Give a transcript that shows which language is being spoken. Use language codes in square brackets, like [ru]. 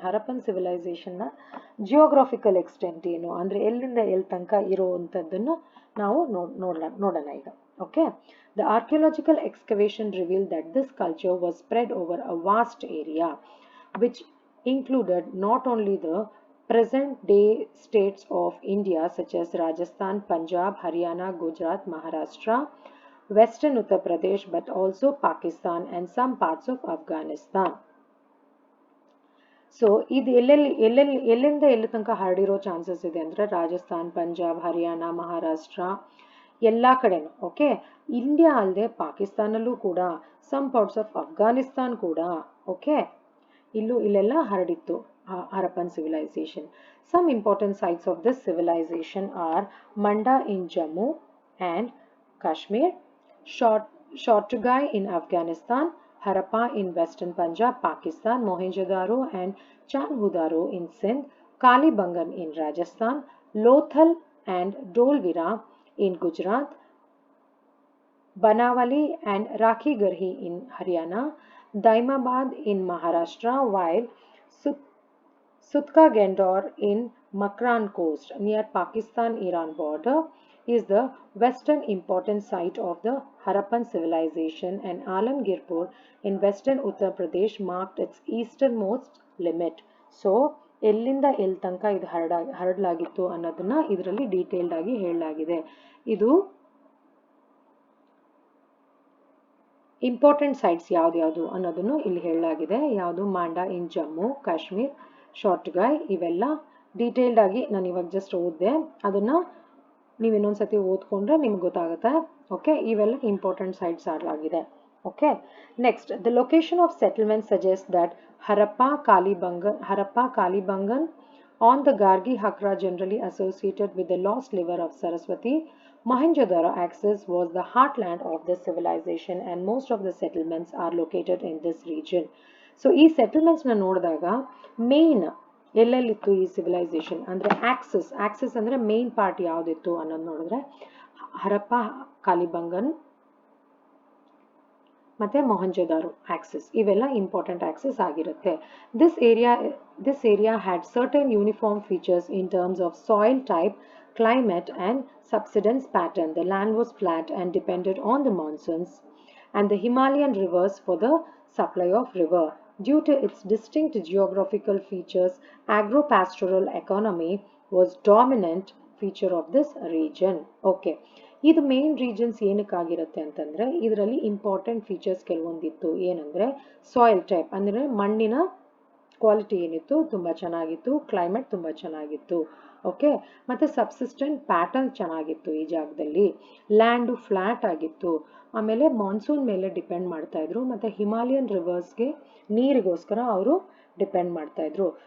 [kn] Harappan civilization ನ geographical extent ಏನು ಅಂದ್ರೆ ಎಲ್ಲಿಂದ ಎಲ್ಲಿ ತನಕ ಇರುವಂತದ್ದನ್ನು ನಾವು ನೋಡೋಣ ಈಗ. [en] Okay, the archaeological excavation revealed that this culture was spread over a vast area which included not only the present day states of India such as Rajasthan, Punjab, Haryana, Gujarat, Maharashtra, Western Uttar Pradesh, but also Pakistan and some parts of Afghanistan. [kn] So ಇದು ಎಲ್ಲಿಂದ ಎಲ್ಲಿ ತನಕ ಹರಡಿರೋ chances ಇದೆ ಅಂದ್ರೆ ರಾಜಸ್ಥಾನ್, ಪಂಜಾಬ್, ಹರಿಯಾಣ, ಮಹಾರಾಷ್ಟ್ರ ಎಲ್ಲ ಕಡೆನೂ. Okay, India ಅಲ್ಲದೆ ಪಾಕಿಸ್ತಾನಲ್ಲೂ ಕೂಡ, [en] some parts of Afghanistan [kn] ಕೂಡ. ಓಕೆ, ಇಲ್ಲೆಲ್ಲ ಹರಡಿತ್ತು Harappan civilization. [en] Some important sites of this civilization are Manda in Jammu and Kashmir, Shortugai in Afghanistan, Harappa in western Punjab, Pakistan, Mohenjo-daro and Chanhudaro in Sindh, Kalibangan in Rajasthan, Lothal and Dolvira in Gujarat, Banawali and Rakhigarhi in Haryana, Daimabad in Maharashtra, while Sutka Gendor in Makran Coast near Pakistan-Iran border is the western important site of the Harappan civilization, and Alamgirpur in western Uttar Pradesh marked its easternmost limit. [kn] So ಎಲ್ಲಿಂದ ಎಲ್ಲಿ ತನಕ ಇದು ಹರಡಲಾಗಿತ್ತು ಅನ್ನೋದನ್ನ ಇದರಲ್ಲಿ detailed ಆಗಿ ಹೇಳಲಾಗಿದೆ. ಇದು important sites ಯಾವ್ದು ಅನ್ನೋದನ್ನು ಇಲ್ಲಿ ಹೇಳಲಾಗಿದೆ. ಯಾವುದು ಮಾಂಡಾ ಇನ್ ಜಮ್ಮು ಕಾಶ್ಮೀರ್, ಶಾರ್ಟ್ಗಾಯ್, ಇವೆಲ್ಲ ಡೀಟೇಲ್ಡ್ ಆಗಿ ನಾನು ಇವಾಗ ಜಸ್ಟ್ ಓದಿದೆ. ಅದನ್ನ ನೀವು ಇನ್ನೊಂದ್ಸತಿ ಓದ್ಕೊಂಡ್ರೆ ನಿಮ್ಗೆ ಗೊತ್ತಾಗುತ್ತೆ. ಓಕೆ, ಇವೆಲ್ಲ ಇಂಪಾರ್ಟೆಂಟ್ ಸೈಟ್ಸ್ ಆಗಿದೆ. [en] Okay, next, the location of settlement suggests that Harappa Kalibangan on the Gargi Hakra, generally associated with the lost liver of Saraswati, Mohenjo-daro axis, was the heartland of this civilization, and most of the settlements are located in this region. [kn] So ಈ settlements ನ ನೋಡಿದಾಗ main ಎಲ್ಲೆಲ್ಲಿತ್ತು ಈ civilisation ಅಂದ್ರೆ Axis ಅಂದ್ರೆ main part ಯಾವ್ದಿತ್ತು ಅನ್ನೋದು ನೋಡಿದ್ರೆ ಹರಪ್ಪ, ಕಾಲಿಬಂಗನ್ ಮತ್ತೆ ಮೊಹಂಜೊದಾರೋ Axis, ಇವೆಲ್ಲ ಇಂಪಾರ್ಟೆಂಟ್ ಆಕ್ಸಿಸ್ ಆಗಿರುತ್ತೆ. [en] This area had certain uniform features in terms of soil type, climate and subsidence pattern. The land was flat and depended on the monsoons and the Himalayan rivers for the supply of river. Due to its distinct geographical features, agro-pastoral economy was dominant feature of this region. [kn] Okay, ಇದು main regions ಏನಕ್ಕಾಗಿರುತ್ತೆ ಅಂತಂದ್ರೆ ಇದರಲ್ಲಿ important features ಕೆಲವೊಂದಿತ್ತು. ಏನಂದ್ರೆ soil type ಅಂದ್ರೆ ಮಣ್ಣಿನ quality ಏನಿತ್ತು ತುಂಬಾ ಚೆನ್ನಾಗಿತ್ತು, climate ತುಂಬಾ ಚೆನ್ನಾಗಿತ್ತು. ಓಕೆ, ಮತ್ತೆ ಸಬ್ಸಿಸ್ಟೆಂಟ್ ಪ್ಯಾಟರ್ನ್ ಚೆನ್ನಾಗಿತ್ತು ಈ ಜಾಗದಲ್ಲಿ, ಲ್ಯಾಂಡು ಫ್ಲಾಟ್ ಆಗಿತ್ತು, ಆಮೇಲೆ ಮಾನ್ಸೂನ್ ಮೇಲೆ ಡಿಪೆಂಡ್ ಮಾಡ್ತಾ ಇದ್ರು, ಮತ್ತೆ ಹಿಮಾಲಯನ್ ರಿವರ್ಸ್ಗೆ ನೀರಿಗೋಸ್ಕರ ಅವರು ಡಿಪೆಂಡ್ ಮಾಡ್ತಾ ಇದ್ರು.